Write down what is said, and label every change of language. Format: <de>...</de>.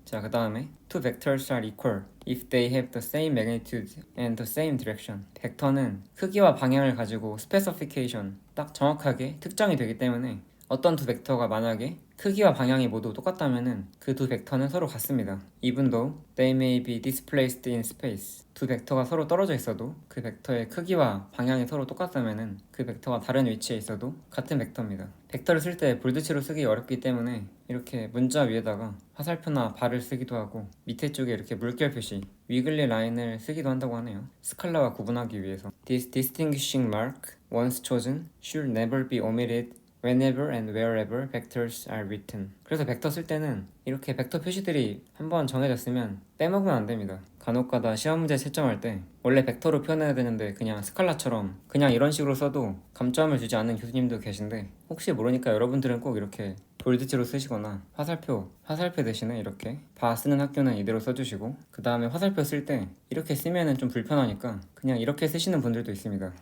<ko>자, 그 다음에</ko> <en>Two vectors are equal if they have the same magnitude and the same direction.</en> <ko>벡터는 크기와 방향을 가지고 스페시피케이션 딱 정확하게 특정이 되기 때문에 어떤 두 벡터가 만약에 크기와 방향이 모두 똑같다면은 그 두 벡터는 서로 같습니다.</ko> <en>Even though they may be displaced in space.</en> <ko>두 벡터가 서로 떨어져 있어도 그 벡터의 크기와 방향이 서로 똑같다면은 그 벡터가 다른 위치에 있어도 같은 벡터입니다. 벡터를 쓸 때 볼드치로 쓰기 어렵기 때문에 이렇게 문자 위에다가 화살표나 발을 쓰기도 하고 밑에 쪽에 이렇게 물결 표시, 위글리 라인을 쓰기도 한다고 하네요. 스칼라와 구분하기 위해서.</ko> <en>This distinguishing mark, once chosen, should never be omitted whenever and wherever vectors are written.</en> <ko>그래서 벡터 쓸 때는 이렇게 벡터 표시들이 한번 정해졌으면 빼먹으면 안 됩니다. 간혹가다 시험 문제 채점할 때 원래 벡터로 표현해야 되는데 그냥 스칼라처럼 그냥 이런 식으로 써도 감점을 주지 않는 교수님도 계신데 혹시 모르니까 여러분들은 꼭 이렇게 볼드체로 쓰시거나 화살표 대신에 이렇게 바 쓰는 학교는 이대로 써주시고, 그 다음에 화살표 쓸 때 이렇게 쓰면은 좀 불편하니까 그냥 이렇게 쓰시는 분들도 있습니다.</ko>